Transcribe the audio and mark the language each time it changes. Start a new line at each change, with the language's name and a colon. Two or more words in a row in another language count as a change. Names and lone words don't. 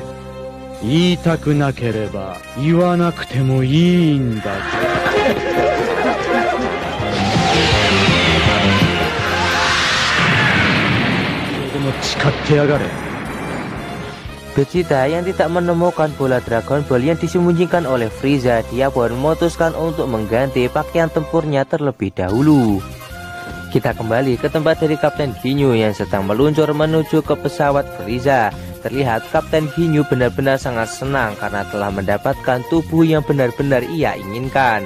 Japanese: 言いたくなければ言わなくてもいいんだぞ。それでも誓ってやがれ。
Indonesian: Vegeta yang tidak menemukan bola Dragon Ball yang disembunyikan oleh Frieza, dia pun memutuskan untuk mengganti pakaian tempurnya terlebih dahulu. Kita kembali ke tempat dari Kapten Ginyu yang sedang meluncur menuju ke pesawat Frieza. Terlihat Kapten Ginyu benar-benar sangat senang karena telah mendapatkan tubuh yang benar-benar ia inginkan.